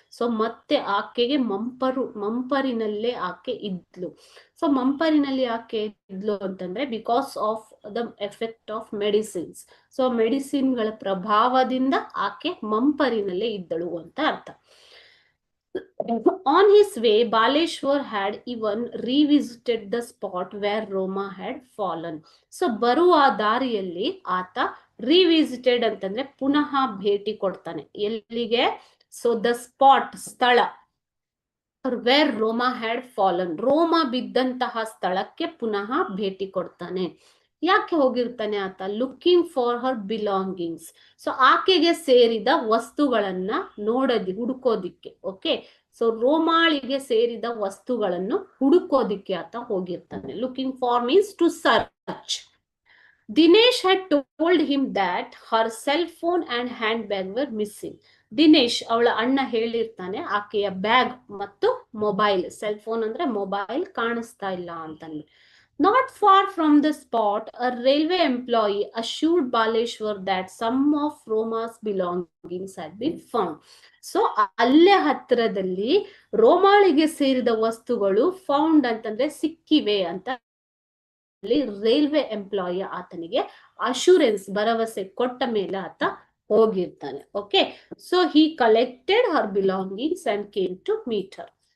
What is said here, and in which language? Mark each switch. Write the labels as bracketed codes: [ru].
[kn] So ಮತ್ತೆ ಆಕೆಗೆ ಮಂಪರಿನಲ್ಲೇ ಆಕೆ ಇದ್ಲು. [en] so [kn] ಮಂಪರಿನಲ್ಲಿ ಆಕೆ ಇದ್ಲು ಅಂತಂದ್ರೆ [en] Because of the effect of medicines. [kn] So ಮೆಡಿಸಿನ್ಗಳ ಪ್ರಭಾವದಿಂದ ಆಕೆ ಮಂಪರಿನಲ್ಲೇ ಇದ್ದಳು ಅಂತ ಅರ್ಥ. [en] On his way, Baleshwar had even revisited the spot where Roma had fallen. [kn] So ಬರುವ ದಾರಿಯಲ್ಲಿ ಆತ ರಿವಿಸಿಟೆಡ್ ಅಂತಂದ್ರೆ ಪುನಃ ಭೇಟಿ ಕೊಡ್ತಾನೆ. ಎಲ್ಲಿಗೆ? ಸೊ ದ ಸ್ಪಾಟ್, ಸ್ಥಳ, [en] where Roma had fallen, [kn] ರೋಮಾ ಬಿದ್ದಂತಹ ಸ್ಥಳಕ್ಕೆ ಪುನಃ ಭೇಟಿ ಕೊಡ್ತಾನೆ. ಯಾಕೆ ಹೋಗಿರ್ತಾನೆ ಆತ? [en] Looking for her belongings. [kn] So ಆಕೆಗೆ ಸೇರಿದ ವಸ್ತುಗಳನ್ನ ಹುಡುಕೋದಿಕ್ಕೆ. ಓಕೆ, ಸೊ ರೋಮಾಳಿಗೆ ಸೇರಿದ ವಸ್ತುಗಳನ್ನು ಹುಡುಕೋದಿಕ್ಕೆ ಆತ ಹೋಗಿರ್ತಾನೆ. [en] Looking for means to search. Dinesh had told him that her cell phone and handbag were missing. [kn] Dinesh, ಅವಳ ಅಣ್ಣ ಹೇಳಿರ್ತಾನೆ ಆಕೆಯ ಬ್ಯಾಗ್ ಮತ್ತು ಮೊಬೈಲ್, ಸೆಲ್ ಫೋನ್ ಅಂದ್ರೆ ಮೊಬೈಲ್ ಕಾಣಿಸ್ತಾ ಇಲ್ಲ ಅಂತಂದ್ರೆ. [en] Not far from the spot, a railway employee assured Baleshwar that some of Roma's belongings had been found. [kn] So ಅಲ್ಲೇ ಹತ್ತಿರದಲ್ಲಿ ರೋಮಾಳಿಗೆ ಸೇರಿದ ವಸ್ತುಗಳು ಫೌಂಡ್ ಅಂತಂದ್ರೆ ಸಿಕ್ಕಿವೆ ಅಂತ ರೈಲ್ವೆ ಎಂಪ್ಲಾಯಿ ಆತನಿಗೆ ಅಶೂರೆನ್ಸ್, ಭರವಸೆ ಕೊಟ್ಟ ಮೇಲೆ ಆತ ಹೋಗಿರ್ತಾನೆ. [en] Okay, so he collected her belongings and came to meet her.